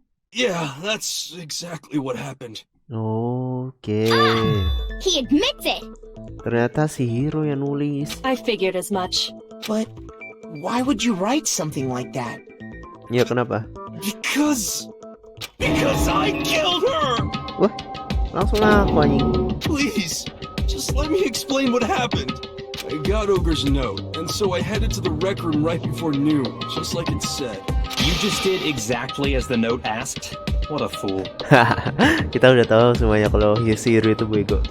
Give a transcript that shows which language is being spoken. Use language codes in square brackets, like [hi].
[en] Yeah, that's exactly what happened. [id] Oke. [en] He admits it. [id] Ternyata si Hiro yang nulis. [en] I figured as much. But why would you write something like that? [id] Ya, kenapa? [en] Because I killed her. [id] Wah, langsung aku anjing. [en] Please, just let me explain what happened. I got Ogre's note, and so I headed to the rec room right before noon, just like it said. You just did exactly as the note asked? What a fool. [id] Kita udah tahu semuanya kalau si Hiro itu bego.